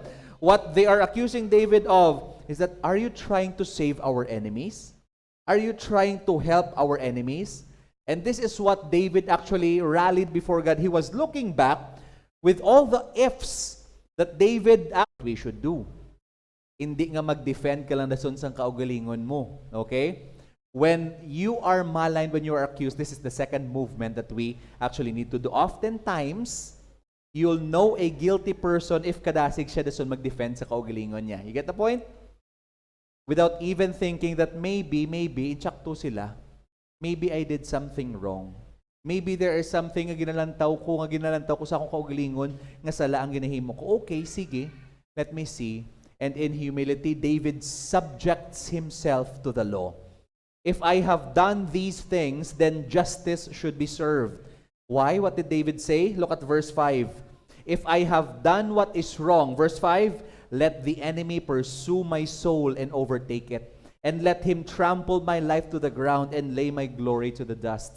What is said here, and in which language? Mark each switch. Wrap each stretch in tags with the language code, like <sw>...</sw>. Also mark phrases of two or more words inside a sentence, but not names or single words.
<en>What they are accusing David of is that, are you trying to save our enemies? Are you trying to help our enemies? And this is what David actually rallied before God. He was looking back with all the ifs that David we should do.</en> <hil>Hindi nga mag-defend ka lang dason sang kaugalingon mo.</hil> <en>Okay? When you are maligned, when you are accused, this is the second movement that we actually need to do. Oftentimes, you'll know a guilty person if</en> <hil>kadasig siya dason mag-defend sa kaugalingon niya.</hil> <en>You get the point? Without even thinking that maybe,</en> <hil>insakto sila.</hil> <en>Maybe I did something wrong. Maybe there is something</en> <hil>nga ginalantaw ko sa akong kaugalingon, nga sala ang ginahimo ko.</hil> <en>Okay, sige, let me see. And in humility, David subjects himself to the law. If I have done these things, then justice should be served. Why? What did David say? Look at verse 5. If I have done what is wrong, verse 5, let the enemy pursue my soul and overtake it, and let him trample my life to the ground and lay my glory to the dust.</en>